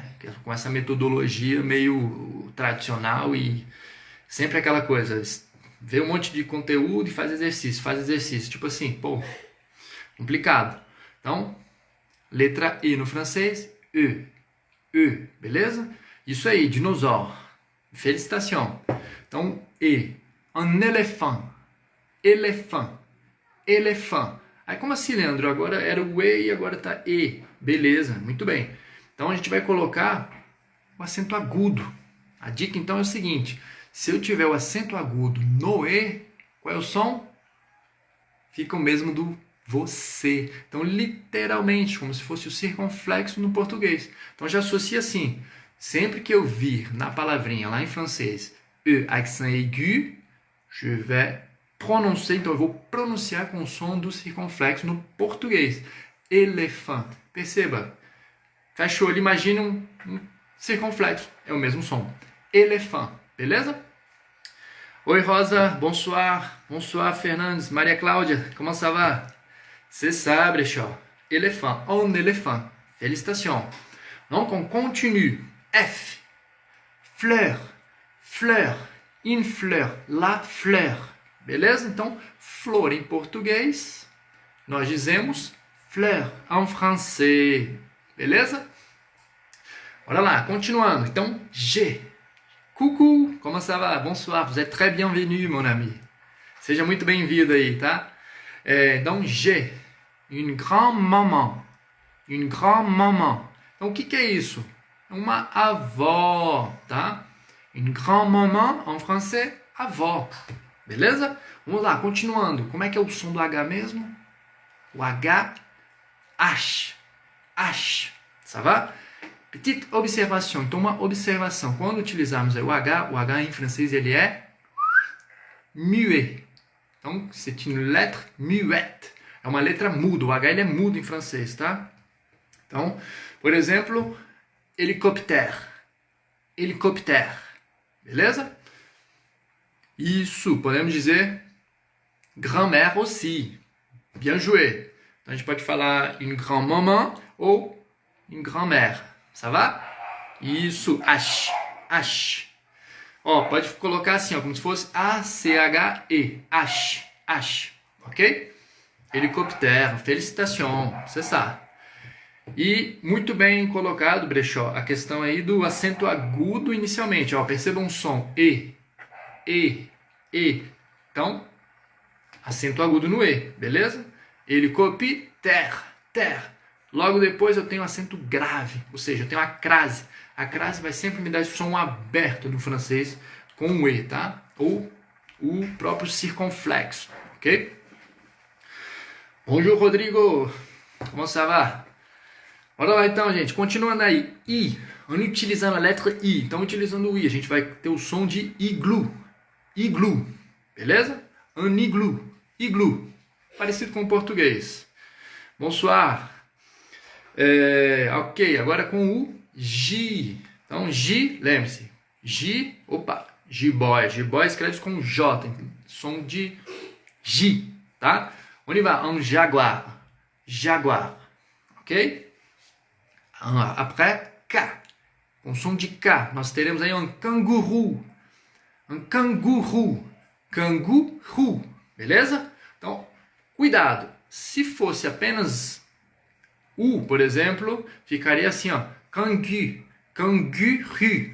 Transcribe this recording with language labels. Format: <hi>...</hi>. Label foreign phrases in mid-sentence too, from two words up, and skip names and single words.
<pt>Com essa metodologia meio tradicional e sempre aquela coisa, vê um monte de conteúdo e faz exercício, tipo assim, pô, complicado. Então, letra E no francês, E, beleza? Isso aí, dinossauro. Félicitations. Então, E.</pt> <fr>Un éléphant. Éléphant. Éléphant.</fr> <pt>Aí, como assim, Leandro? Agora era o E e agora tá E. Beleza, muito bem. Então, a gente vai colocar o acento agudo. A dica, então, é o seguinte. Se eu tiver o acento agudo no E, qual é o som? Fica o mesmo do você. Então, literalmente, como se fosse o circunflexo no português. Então, já associa assim. Sempre que eu vir na palavrinha lá em francês E,</pt> <fr>accent aigu, je vais prononcer,</fr> <pt>então eu vou pronunciar com o som do circunflexo no português. Elefant. Perceba. Fecha o olho, imagina um circunflexo. É o mesmo som. Elefant. Beleza? Oi, Rosa. Bonsoir.</pt> <fr>Bonsoir, Fernandes. Maria Cláudia. Comment ça va? C'est ça, Brechó. Elefant. Un éléphant. Félicitations. Donc, on continue. F. Fleur. Fleur. Une fleur. La fleur.</fr> <pt>Beleza? Então, flor em português, nós dizemos</pt> <fr>fleur en français.</fr> <pt>Beleza? Bora lá, continuando. Então,</pt> <fr>G. Coucou, comment ça va? Bonsoir, vous êtes très bienvenue, mon ami.</fr> <pt>Seja muito bem-vindo aí, tá? Então,</pt> <fr>G. Une grand-maman. Une grand-maman.</fr> <pt>Então, o que é isso? Uma avó, tá?</pt> <fr>Une grand-maman, en français,</fr> <pt>avó. Beleza? Vamos lá, continuando. Como é que é o som do H mesmo? O H, H. H.</pt> <fr>Ça va? Petite observation.</fr> <pt>Então, uma observação. Quando utilizarmos o H em francês, ele é muet. Então,</pt> <fr>c'est une lettre muette.</fr> <pt>É uma letra muda. O H ele é mudo em francês, tá? Então, por exemplo, hélicoptère. Hélicoptère. Beleza? Isso, podemos dizer</pt> <fr>grand-mère aussi. Bien joué.</fr> <pt>Então a gente pode falar</pt> <fr>une grand-maman</fr> <pt>ou</pt> <fr>une grand-mère. Ça va?</fr> <pt>Isso, H. H. Ó, pode colocar assim, ó, como se fosse A-C-H-E.</pt> <fr>H. H. Ok? Hélicoptère. Félicitations. C'est ça.</fr> <pt>E muito bem colocado, Brechó, a questão aí do acento agudo inicialmente. Ó, perceba um som E. Então, acento agudo no E, beleza?</pt> <fr>Hélicoptère, terre.</fr> <pt>Logo depois eu tenho acento grave, ou seja, eu tenho a crase. A crase vai sempre me dar esse som aberto no francês com o E, tá? Ou o próprio circunflexo, ok?</pt> <fr>Bonjour, Rodrigo. Comment ça va?</fr> <pt>Bora lá então, gente. Continuando aí. I. Utilizando a letra I. Então, utilizando o I, a gente vai ter o som de iglu. Iglu. Beleza?</pt> <fr>Un iglu.</fr> <pt>Iglu. Parecido com o português. Bonsoir. Ok, agora com o J. Então, J, lembre-se. J, opa, J-boy. J-boy escreve com J. Som de J, tá?</pt> <fr>On y va. Un jaguar. Jaguar. Ok? Après,</fr> <pt>K. Com som de K, nós teremos aí um canguru. Um canguru. Canguru. Beleza? Então, cuidado. Se fosse apenas U, por exemplo, ficaria assim, ó. Cangu. Canguru.</pt>